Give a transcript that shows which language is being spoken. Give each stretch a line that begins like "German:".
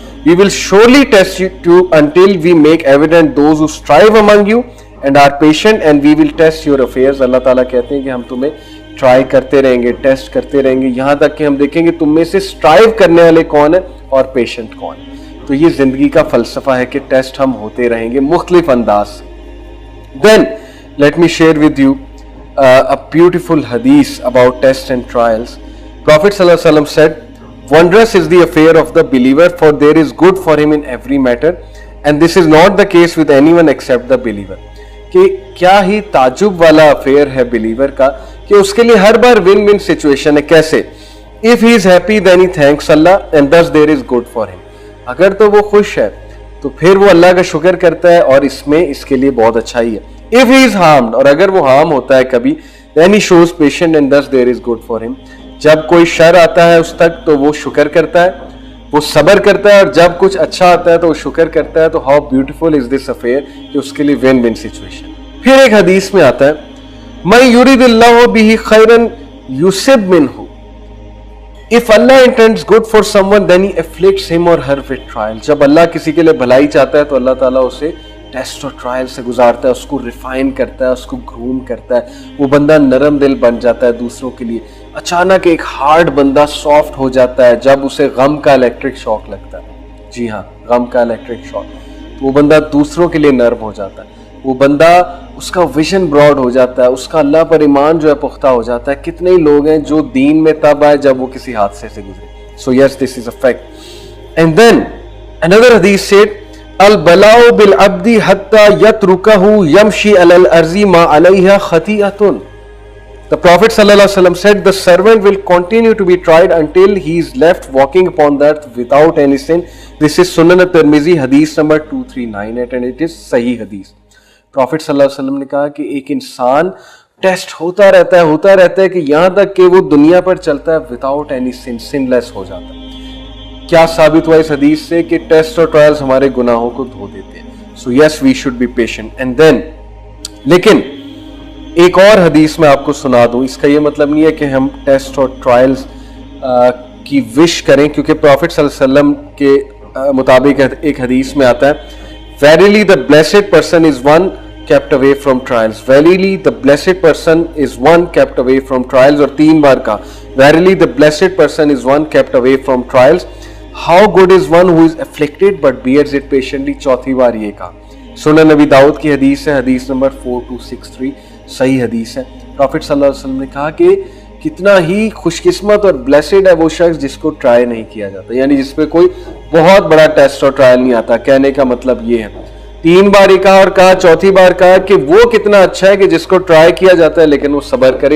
English: We will surely test you until we make evident those who strive among you and are patient, and we will test your affairs.
Urdu: اللہ تعالیٰ کہتے ہیں کہ ہم تمہیں try کرتے رہیں گے, ٹیسٹ کرتے رہیں گے, یہاں تک کہ ہم دیکھیں گے تم میں سے اسٹرائیو کرنے والے کون ہیں اور پیشنٹ کون ہیں. تو یہ زندگی کا فلسفہ ہے کہ ٹیسٹ ہم ہوتے رہیں گے مختلف انداز سے.
English: Then let me share with you a beautiful hadith about tests and trials. Prophet sallallahu alaihi wasallam said, "Wondrous is the affair of the believer, for there is good for him in every matter, and this is not the case with anyone except the believer."
Urdu: کہ کیا ہی تعجب والا affair ہے believer کا کہ اس کے لیے ہر bar one one situation ہے. کیسے؟
English: if he is happy then he thanks Allah and thus there is good for him.
Urdu: اگر تو وہ خوش ہے تو پھر وہ اللہ کا شکر کرتا ہے اور اس میں اس کے لیے بہت اچھائی ہے.
English: if he is harmed,
Urdu: اور اگر وہ ہارم ہوتا ہے کبھی,
English: then he shows patience and thus there is good for him.
Urdu: جب کوئی شر آتا ہے اس تک تو وہ شکر کرتا ہے, وہ صبر کرتا ہے, اور جب کچھ اچھا آتا ہے تو وہ شکر کرتا ہے. تو
English: how beautiful is this affair
Urdu: کہ اس کے لیے win win situation. پھر ایک حدیث میں آتا ہے
Arabic: مَن يُرِدِ اللَّهُ بِهِ خَيْرًا يُصِبْ مِنْهُ.
English: If Allah intends good for someone then he afflicts him or her with trial.
Urdu: جب اللہ کسی کے لیے بھلائی چاہتا ہے تو اللہ تعالیٰ اسے ٹیسٹ اور ٹرائل سے گزارتا ہے, اس کو ریفائن کرتا ہے, اس کو گروم کرتا ہے. وہ بندہ نرم دل بن جاتا ہے دوسروں کے لیے. اچانک ایک ہارڈ بندہ سافٹ ہو جاتا ہے جب اسے غم کا الیکٹرک شاک لگتا ہے. جی ہاں, غم کا الیکٹرک شاک. وہ بندہ دوسروں کے لیے نرم ہو جاتا ہے. وہ بندہ, اس کا ویژن براڈ ہو جاتا ہے, اس کا اللہ پر ایمان جو ہے پختہ ہو جاتا ہے. کتنے ہی لوگ ہیں جو دین میں تب آئے جب وہ کسی حادثے سے گزرے.
English: So yes, this is a fact. And then another hadith said
Arabic: البلاء بالعبد حتى يتركه يمشي على الارض ما عليها خطيئة.
English: The Prophet sallallahu alaihi wasallam said the servant will continue to be tried until he is left walking upon the earth without any sin. This is Sunan at-Tirmidhi hadith number 2398 and it is Sahih hadith.
Urdu: Prophet sallallahu alaihi wasallam نے کہا کہ ایک انسان test ہوتا رہتا ہے کہ یہاں تک کہ وہ دنیا پر چلتا ہے
English: without any sin,
Urdu: sinless ہو جاتا ہے. کیا ثابت ہوا اس حدیث سے کہ ٹیسٹ اور ٹرائلز ہمارے گناہوں کو دھو دیتے ہیں.
English: So yes, we should be patient. And then
Urdu: لیکن ایک اور حدیث میں آپ کو سنا دوں. اس کا یہ مطلب نہیں ہے کہ ہم ٹیسٹ اور ٹرائلز کی وش کریں, کیونکہ پروفٹ صلی اللہ علیہ وسلم کے مطابق ایک حدیث میں آتا ہے
English: Verily the blessed person is one kept away from trials. Verily the blessed person is one kept away from trials.
Urdu: اور 3 بار کا
English: Verily the blessed person is one kept away from trials. How good is one who is afflicted but bears it patiently.
Urdu: 4تھی بار یہ کہا. سنن نبی داؤد کی حدیث ہے, حدیث نمبر 4263, صحیح حدیث ہے. پروفٹ صلی اللہ علیہ وسلم نے کہا کہ کتنا ہی خوش قسمت اور بلیسڈ ہے وہ شخص جس کو ٹرائی نہیں کیا جاتا, یعنی جس پہ کوئی بہت بڑا ٹیسٹ اور ٹرائل نہیں آتا. کہنے کا مطلب یہ ہے, 3 بار ہی کہا اور کہا 4تھی بار کہا کہ وہ کتنا اچھا ہے کہ جس کو ٹرائی کیا جاتا ہے لیکن وہ صبر کرے.